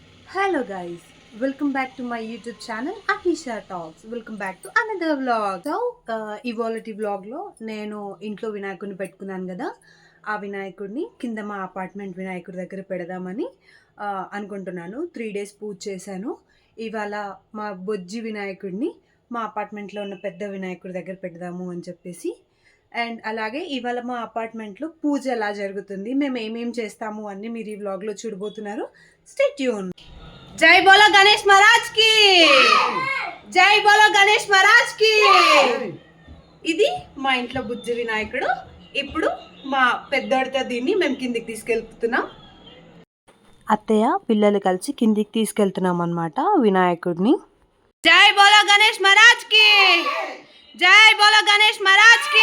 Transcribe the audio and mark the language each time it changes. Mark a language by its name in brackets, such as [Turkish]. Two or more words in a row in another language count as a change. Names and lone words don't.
[English] Hello guys, welcome back to my YouTube channel Ahisha Talks. Welcome back to another vlog. So, [Telugu] ఇవాళటి వ్లాగ్లో నేను ఇంట్లో వినాయకుడిని పెట్టుకున్నాను కదా, ఆ వినాయకుడిని కింద మా అపార్ట్మెంట్ వినాయకుడి దగ్గర పెడదామని అనుకుంటున్నాను. 3 days పూజ చేశాను. ఇవాళ మా బొజ్జి వినాయకుడిని మా అపార్ట్మెంట్లో ఉన్న పెద్ద వినాయకుడి దగ్గర పెడదాము అని చెప్పేసి. అండ్ అలాగే ఇవాళ మా అపార్ట్మెంట్లో పూజ ఎలా జరుగుతుంది, మేము ఏమేమి చేస్తాము అన్నీ మీరు ఈ వ్లాగ్లో చూడబోతున్నారు. [English] Stay tune. [Hindi] जय बोलो गणेश महाराज की, जय बोलो गणेश महाराज की. [Telugu] ఇది మా ఇంట్లో బుజ్జి వినాయకుడు. ఇప్పుడు మా పెద్దోడితో దీన్ని మేము కిందికి తీసుకెళ్తున్నాం. అత్తయ్య పిల్లలు కలిసి కిందికి తీసుకెళ్తున్నాం అన్నమాట వినాయకుడిని. [Hindi] जय बोलो गणेश महाराज की, जय बोलो गणेश महाराज की.